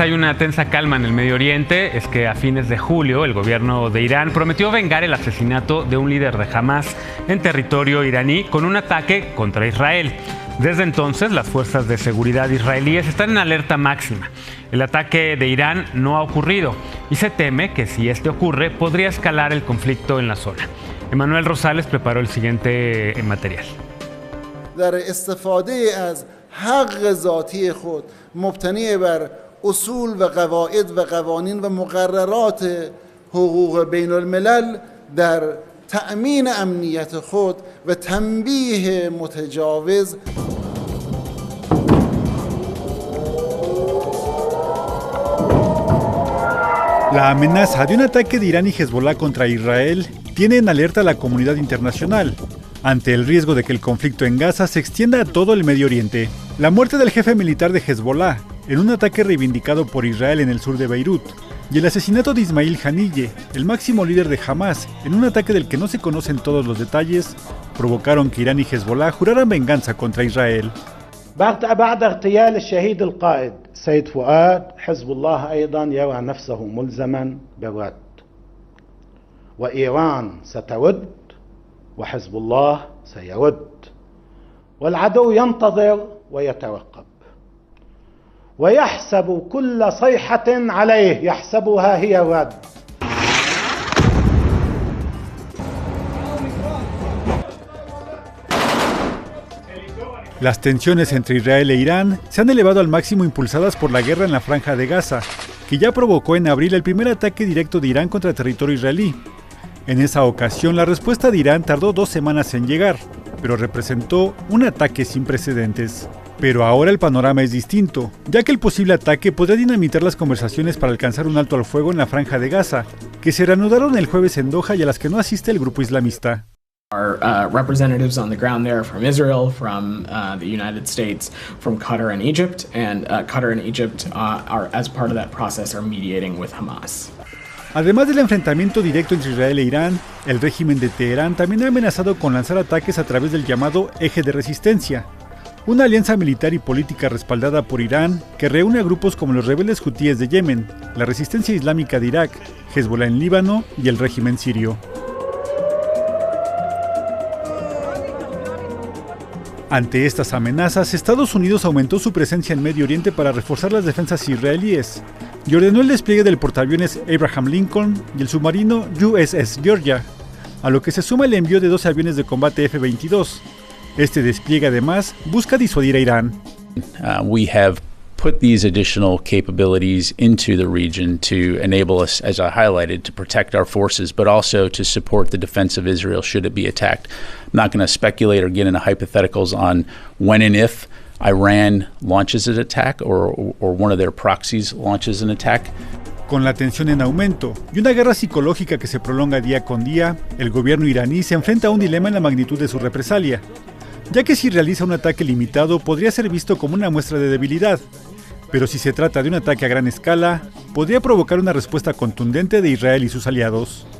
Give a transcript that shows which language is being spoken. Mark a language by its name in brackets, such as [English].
[Spanish] Hay una tensa calma en el Medio Oriente. Es que a fines de julio el gobierno de Irán prometió vengar el asesinato de un líder de Hamás en territorio iraní con un ataque contra Israel. Desde entonces, las fuerzas de seguridad israelíes están en alerta máxima. El ataque de Irán no ha ocurrido y se teme que si este ocurre podría escalar el conflicto en la zona. Emanuel Rosales preparó el siguiente material. [Persian] در استفاده از حق ذاتی خود مبتنی بر اصول و قواعد و قوانین و مقررات حقوق بین الملل در تأمین امنیت خود و تنبیه متجاوز. [Spanish] La amenaza de un ataque de Irán y Hezbollah contra Israel tiene en alerta a la comunidad internacional, ante el riesgo de que el conflicto en Gaza se extienda a todo el Medio Oriente. La muerte del jefe militar de Hezbollah, en un ataque reivindicado por Israel en el sur de Beirut, y el asesinato de Ismail Haniyeh, el máximo líder de Hamás, en un ataque del que no se conocen todos los detalles, provocaron que Irán y Hezbollah juraran venganza contra Israel. [Arabic] بعد اغتيال الشهيد القائد سيد فؤاد حزب الله أيضا يرى نفسه ملزما بالرد وإيران سترد وحزب الله سيرد والعدو ينتظر ويترقب ويحسب كل صيحة عليه يحسبها هي الرد. [Spanish] Las tensiones entre Israel e Irán se han elevado al máximo impulsadas por la guerra en la Franja de Gaza, que ya provocó en abril el primer ataque directo de Irán contra el territorio israelí. En esa ocasión, la respuesta de Irán tardó 2 semanas en llegar, pero representó un ataque sin precedentes. Pero ahora el panorama es distinto, ya que el posible ataque podría dinamitar las conversaciones para alcanzar un alto al fuego en la Franja de Gaza, que se reanudaron el jueves en Doha y a las que no asiste el grupo islamista. [English] Our representatives on the ground there from Israel, from the United States, from Qatar and Egypt, and Qatar and Egypt are, as part of that process, are mediating with Hamas. [Spanish] Además del enfrentamiento directo entre Israel e Irán, el régimen de Teherán también ha amenazado con lanzar ataques a través del llamado Eje de Resistencia, una alianza militar y política respaldada por Irán que reúne a grupos como los rebeldes hutíes de Yemen, la Resistencia Islámica de Irak, Hezbollah en Líbano y el régimen sirio. Ante estas amenazas, Estados Unidos aumentó su presencia en Medio Oriente para reforzar las defensas israelíes y ordenó el despliegue del portaaviones Abraham Lincoln y el submarino USS Georgia, a lo que se suma el envío de 12 aviones de combate F-22. Este despliegue además busca disuadir a Irán. [English] We have put these additional capabilities into the region to enable us, as I highlighted, to protect our forces, but also to support the defense of Israel should it be attacked. I'm not going to speculate or get into hypotheticals on when and if Iran launches an attack or one of their proxies launches an attack. [Spanish] Con la tensión en aumento y una guerra psicológica que se prolonga día con día, el gobierno iraní se enfrenta a un dilema en la magnitud de su represalia, ya que si realiza un ataque limitado podría ser visto como una muestra de debilidad, Pero si se trata de un ataque a gran escala, podría provocar una respuesta contundente de Israel y sus aliados.